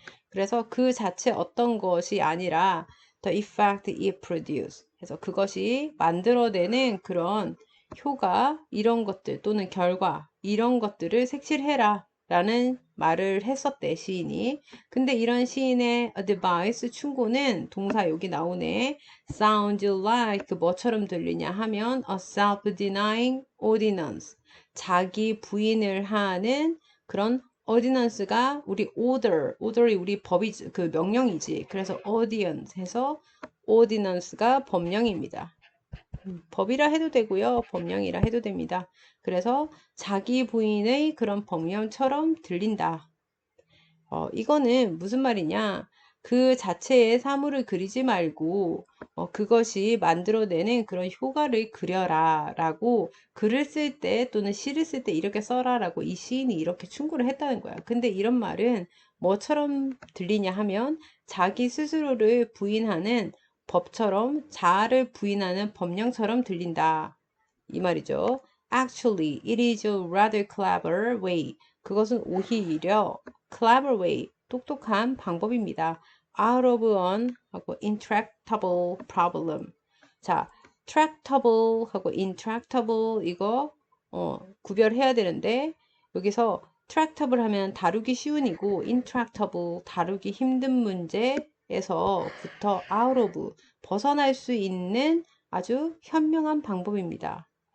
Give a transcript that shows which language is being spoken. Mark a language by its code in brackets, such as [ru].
[ko] 그래서 그 자체 어떤 것이 아니라 [en] the effect it produce. [ko] 그래서 그것이 만들어내는 그런 효과 이런 것들 또는 결과 이런 것들을 색칠해라 라는 말을 했었대 시인이. 근데 이런 시인의 advice 충고는 동사 여기 나오네. [en] sound like [ko] 뭐처럼 들리냐 하면 [en] a self-denying ordinance. [ko] 자기 부인을 하는 그런 ordinance가 우리 order이 우리 법이지, 그 명령이지. 그래서 audience 해서 ordinance가 법령입니다. 법이라 해도 되고요. 법령이라 해도 됩니다. 그래서 자기 부인의 그런 법령처럼 들린다. 이거는 무슨 말이냐? 그 자체의 사물을 그리지 말고 그것이 만들어내는 그런 효과를 그려라 라고 글을 쓸 때 또는 시를 쓸 때 이렇게 써라 라고 이 시인이 이렇게 충고를 했다는 거야. 근데 이런 말은 뭐처럼 들리냐 하면 자기 스스로를 부인하는 법처럼 자아를 부인하는 법령처럼 들린다. 이 말이죠. [en] Actually, it is a rather clever way. [ko] 그것은 오히려 [en] clever way, [ko] 똑똑한 방법입니다. [en] out of an [ko] 하고 [en] intractable problem. [ko] 자, tractable 하고 intractable 이거 구별해야 되는데 여기서 tractable 하면 다루기 쉬운이고 intractable 다루기 힘든 문제에서부터 [en] out of [ko] 벗어날 수 있는 아주 현명한 방법입니다.